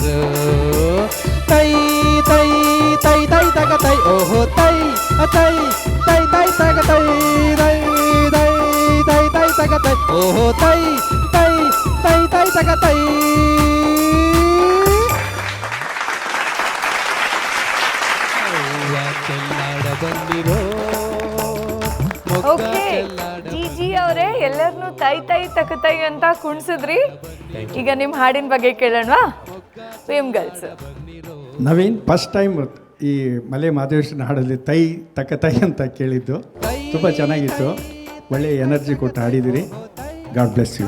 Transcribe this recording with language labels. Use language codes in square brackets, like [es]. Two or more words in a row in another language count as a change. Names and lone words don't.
[kn] ತೈ ತೈ ತೈ ತೈ ತಗ ತೈ ಓಹೋ ತೈ ತೈ ತೈ ತೈ ತಗ ತೈ ತೈ ತೈ ತೈ ತೈ ತಗ ತೈ ಓಹೋ ತೈ ತೈ ತೈ ತೈ ತಗ ತೈ. ಹೂವ ಚೆಲ್ಲ ಬನ್ನಿರೋ ಮೊಗ್ಗ ಓಕೆ ಚೆಲ್ಲಾಡ ಜಿಜಿ ಅವರೇ ಎಲ್ಲರನ್ನೂ ತೈ ತೈ ಅಂತ ಕುಣ್ಸಿದ್ರಿ. ಈಗ ನಿಮ್ಮ ಹಾಡಿನ ಬಗ್ಗೆ ಕೇಳೋಣವಾ? ವಿಮ್ ಗರ್ಲ್ಸ್. ನವೀನ್ [en] first time [kn] ಈ ಮಲೆ ಮಾದೇಶ್ವರನ ಹಾಡಲ್ಲಿ ತೈ ಅಂತ ಕೇಳಿದ್ದು ತುಂಬ ಚೆನ್ನಾಗಿತ್ತು. ಒಳ್ಳೆಯ ಎನರ್ಜಿ ಕೊಟ್ಟು ಹಾಡಿದಿರಿ. [en] God bless you.